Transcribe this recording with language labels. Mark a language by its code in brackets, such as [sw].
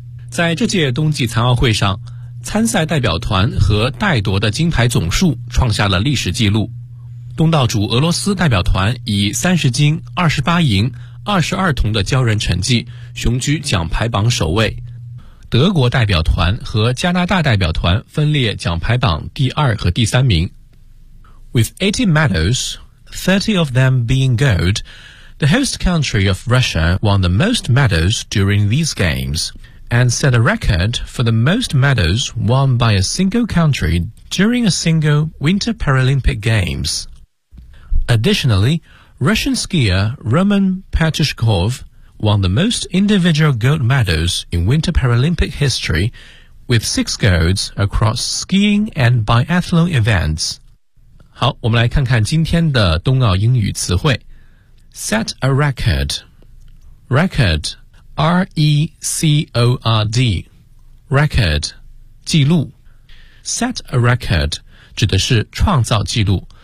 [zh] 在这届冬季残奥会上，参赛代表团和带夺的金牌总数创下了历史纪录。东道主俄罗斯代表团以30金、28银、22铜的骄人成绩，雄居奖牌榜首位。德国代表团和加拿大代表团分列奖牌榜第二和第三名。 [en] With 80 medals, 30 of them being gold, the host country of Russia won the most medals during these games and set a record for the most medals won by a single country during a single Winter Paralympic Games. Additionally, Russian skier Roman Petushkov won the most individual gold medals in Winter Paralympic history with 6 golds across skiing and biathlon events. [zh] 好,我们来看看今天的冬奥英语词汇。 [en] Set a record. Record, R-E-C-O-R-D. [zh] Record, 记录。Set a record 指的是创造记录。